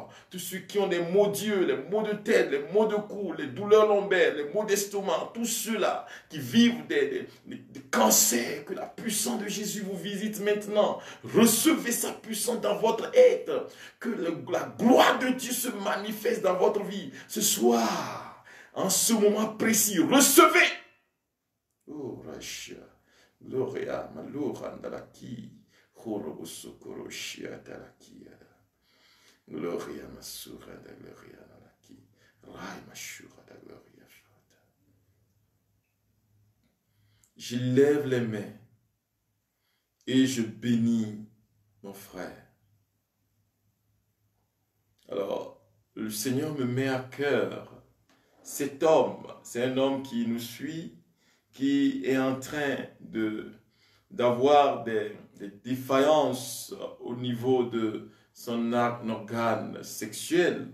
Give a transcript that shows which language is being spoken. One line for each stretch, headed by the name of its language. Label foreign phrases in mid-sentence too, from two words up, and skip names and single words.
French: Tous ceux qui ont des maux d'yeux, les maux de tête, les maux de cou, les douleurs lombaires, les maux d'estomac, tous ceux-là qui vivent des cancers, que la puissance de Jésus vous visite maintenant. Recevez sa puissance dans votre être. Que la gloire de Dieu se manifeste dans votre vie. Ce soir, en ce moment précis, recevez. Oh, Racha, Gloria, Malurandalaki, Horobosokoroshia, Talakia. Gloria masura da gloria nalaki. Rai mashura da gloria shota. Je lève les mains et je bénis mon frère. Alors, le Seigneur me met à cœur. Cet homme, c'est un homme qui nous suit, qui est en train d'avoir des défaillances au niveau de son organe sexuel.